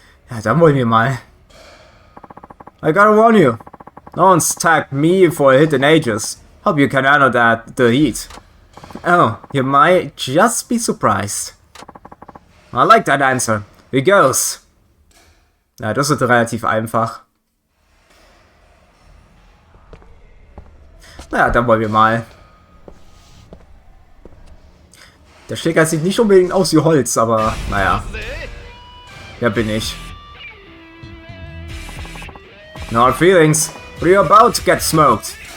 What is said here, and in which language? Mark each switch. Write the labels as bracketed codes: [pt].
[de] Ja, dann wollen wir mal. [en] I gotta warn you. No one's tagged me for a hit in ages. Hope you can handle the heat. Oh, you might just be surprised. I like that answer. Here goes. [de] Ja, das wird relativ einfach. Naja, dann wollen wir mal. Der Stecker sieht nicht unbedingt aus wie Holz, aber naja. Wer bin ich? [en] No hard feelings, but you're about to get smoked.